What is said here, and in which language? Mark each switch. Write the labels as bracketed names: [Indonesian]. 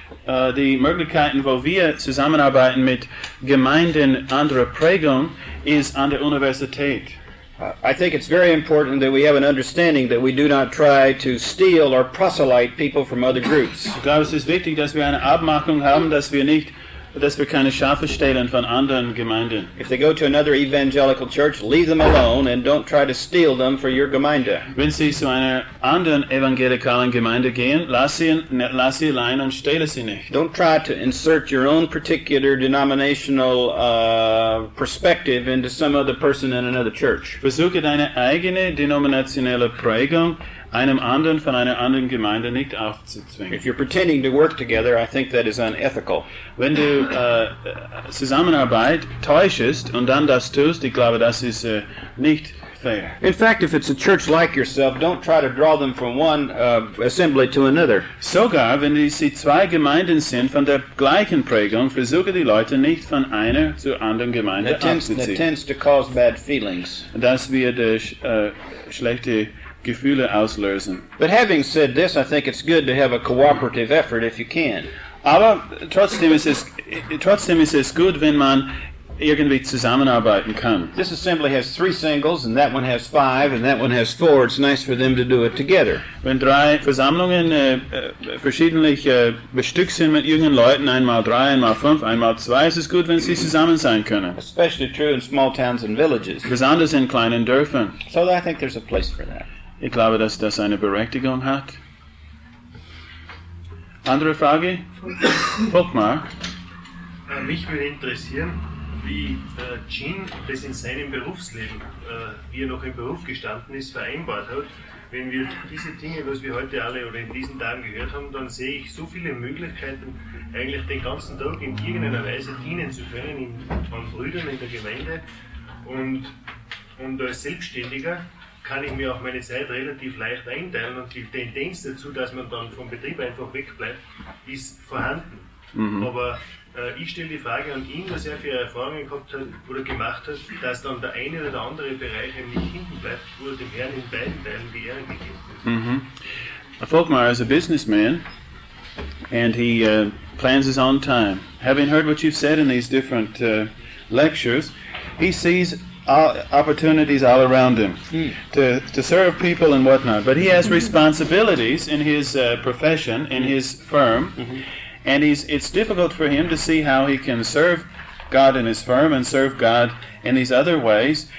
[German] Die Möglichkeiten, wo wir zusammenarbeiten mit Gemeinden anderer Prägung, ist an der Universität. [English] I think it's very important that we have an understanding that we do not try to steal or proselyte people from other groups. [German] Ich glaube, es ist wichtig, dass wir eine Abmachung haben, dass wir keine Schafe stehlen von anderen Gemeinden. [English] If they go to another evangelical church, leave them alone and don't try to steal them for your Gemeinde. [German] Wenn sie zu einer anderen evangelikalen Gemeinde gehen, lass sie allein und stehle sie nicht. [English] Don't try to insert your own particular denominational perspective into some other person in another church. [German] Versuche deine eigene denominationelle Prägung einem anderen von einer anderen Gemeinde nicht aufzuzwingen. [English] If you're pretending to work together, I think that is unethical. [German] Wenn du Zusammenarbeit täuschest und dann das tust, ich glaube, das ist nicht fair. [English] In fact, if it's a church like yourself, don't try to draw them from one assembly to another. [German] Sogar wenn sie zwei Gemeinden sind von der gleichen Prägung, versuche die Leute nicht von einer zur anderen Gemeinde abzuziehen. [English] That tends to cause bad feelings. [German] Das wird schlechte Gefühle auslösen. [English] But having said this, I think it's good to have a cooperative effort if you can. [German] Aber trotzdem ist es gut, wenn man irgendwie zusammenarbeiten kann. [English] This assembly has 3 singles, and that one has 5, and that one has 4. It's nice for them to do it together. [German] Wenn 3 Versammlungen verschiedentlich bestückt sind mit jungen Leuten, einmal 3, einmal 5, einmal 2, ist es gut, wenn sie zusammen sein können. [English] Especially true in small towns and villages. [German] Besonders in kleinen Dörfern. [English] So I think there's a place for that. [German] Ich glaube, dass das eine Berechtigung hat. Andere Frage? Volkmar. Mich würde interessieren, wie Jean das in seinem Berufsleben, wie er noch im Beruf gestanden ist, vereinbart hat. Wenn wir diese Dinge, was wir heute alle oder in diesen Tagen gehört haben, dann sehe ich so viele Möglichkeiten, eigentlich den ganzen Tag in irgendeiner Weise dienen zu können an Brüdern in der Gemeinde. Und als Selbstständiger kann ich mir auch meine Zeit relativ leicht einteilen und die Tendenz dazu, dass man dann vom Betrieb einfach wegbleibt, ist vorhanden. Aber ich stelle die Frage an ihn, was er für Erfahrungen gehabt hat oder gemacht hat, dass dann der eine oder der andere Bereich nicht hinten bleibt, wo er dem Herrn in beiden Teilen die Ehre gegeben wird. [English] Volkmar is a businessman and he plans his own time. Having heard what you've said in these different lectures, he sees opportunities all around him to serve people and whatnot. But he has responsibilities in his profession, in his firm, and it's difficult for him to see how he can serve God in his firm and serve God in these other ways.